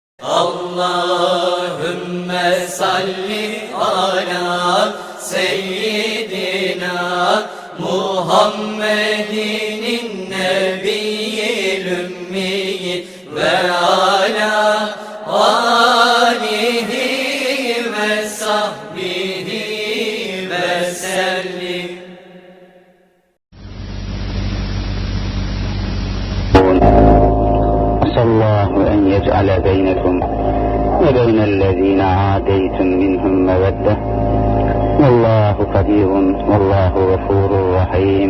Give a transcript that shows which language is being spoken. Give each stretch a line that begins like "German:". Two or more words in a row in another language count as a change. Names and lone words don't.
Arabic: اللهم صل على سيدنا محمد النبي الأمي وعلى آله وصحبه وسلم. الله أن يجعل بينكم وبين الذين عاديتم منهم مودة والله قدير والله غفور رحيم.